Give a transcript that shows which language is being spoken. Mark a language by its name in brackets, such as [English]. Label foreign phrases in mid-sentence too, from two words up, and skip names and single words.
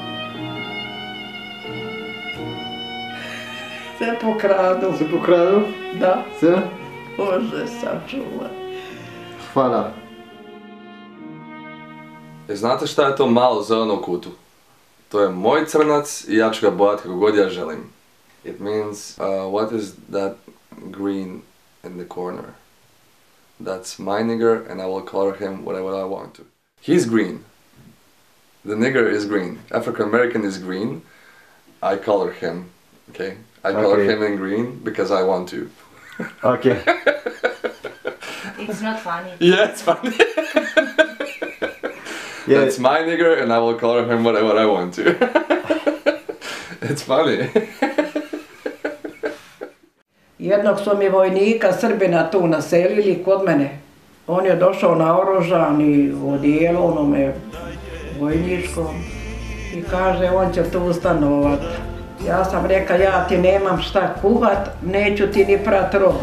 [Croatian] Sve pokradu. Sve pokradu? Da. Sve? Bože, sačuvaj. Hvala. Znate šta je to malo zeleno u kutu? To je moj crnac i ja ću ga bojati kako god ja želim. [English] It means, what is that green in the corner? That's my nigger and I will color him whatever I want to. He's green. The nigger is green. African American is green. I color him, okay? I color him in green because I want to. Okay. It's not funny. Yeah, it's funny. Yeah. That's my nigger and I will color him whatever I want to. It's funny. [Croatian] Jednog su mi vojnika Srbina tu naselili kod mene. On je došao naoružan i u odijelu onome vojničkom i kaže on će tu stanovat. Ja sam rekla ja ti nemam šta kuhat, neću ti ni prat robu.